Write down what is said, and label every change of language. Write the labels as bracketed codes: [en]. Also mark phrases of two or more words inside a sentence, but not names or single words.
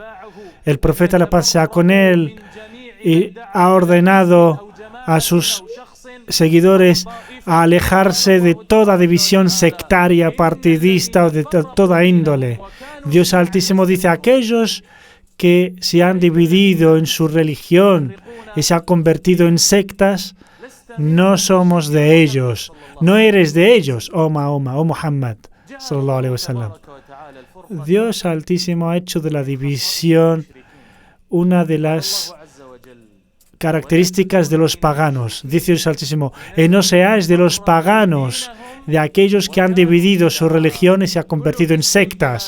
[es] El profeta, la paz sea con él, y ha ordenado a sus seguidores a alejarse de toda división sectaria, partidista o de toda índole. Dios Altísimo dice: aquellos que se han dividido en su religión y se han convertido en sectas, no somos de ellos. No eres de ellos, oh Mahoma, oh Muhammad, [ar] صلى الله عليه وسلم. [es] Dios Altísimo ha hecho de la división una de las características de los paganos. Dice Dios Altísimo: y no seáis de los paganos, de aquellos que han dividido su religión y se ha convertido en sectas.